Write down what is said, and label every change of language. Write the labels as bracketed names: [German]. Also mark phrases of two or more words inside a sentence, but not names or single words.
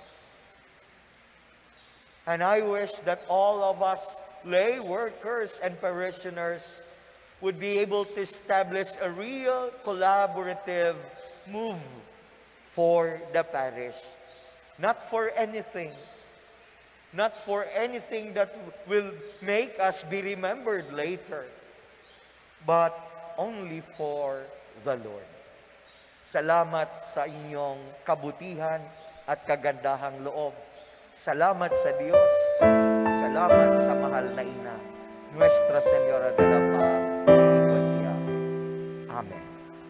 [English] And I wish that all of us, lay workers and parishioners, would be able to establish a real collaborative move for the parish. Not for anything that will make us be remembered later, but only for the Lord. [Filipino] Salamat sa inyong kabutihan at kagandahang loob. Salamat sa Diyos. Salamat sa mahal na Ina, Nuestra Señora de la Paz y Buen Viaje. Amen.